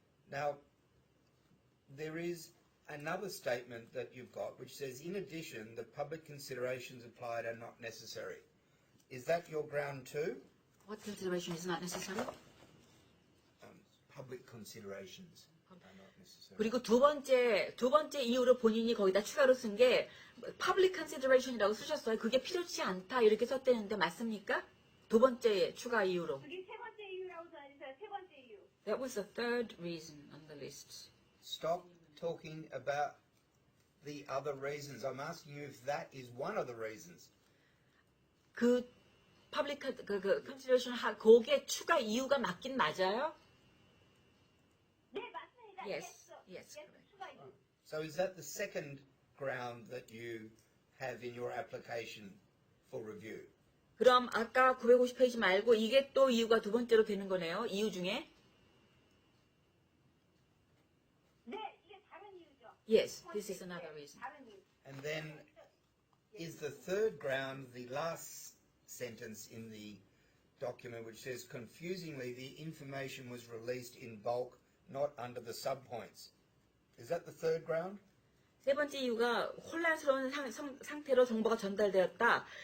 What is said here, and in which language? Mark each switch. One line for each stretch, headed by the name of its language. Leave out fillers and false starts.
English: Now, there is another statement that you've got which says, in addition, the public considerations applied are not necessary. Is that your ground two? What consideration is not necessary? Public considerations are not necessary.
Korean: 그리고 두 번째 이유로 본인이 거기다 추가로 쓴 게
English: public consideration
Korean: 이라고 쓰셨어요. 그게 필요치 않다 이렇게 썼대는데 맞습니까? 두 번째 추가 이유로. 그게 세 번째 이유라고 전해주세요. 세 번째 이유.
English: That was the third reason on the list. Stop talking about the other reasons. I'm asking you if that is one of the reasons.
Korean: 그
English: public consideration
Korean: 거기에 추가 이유가 맞긴 맞아요? 네, 맞습니다.
English: Yes, yes, correct.
Korean: 추가 이유.
English: So is that the second ground that you have in your application for review?
Korean: 그럼 아까 950페이지 말고 이게 또 이유가 두 번째로 되는 거네요. 이유 중에? 네, 이게 다른 이유죠.
English: Yes, this is another reason.
Korean: 다른 이유.
English: And then is the third ground the last sentence in the document which says, confusingly, the information was released in bulk, not under the subpoints. Is that the third ground?
Korean: 세 번째 이유가 혼란스러운 상태로 정보가 전달되었다.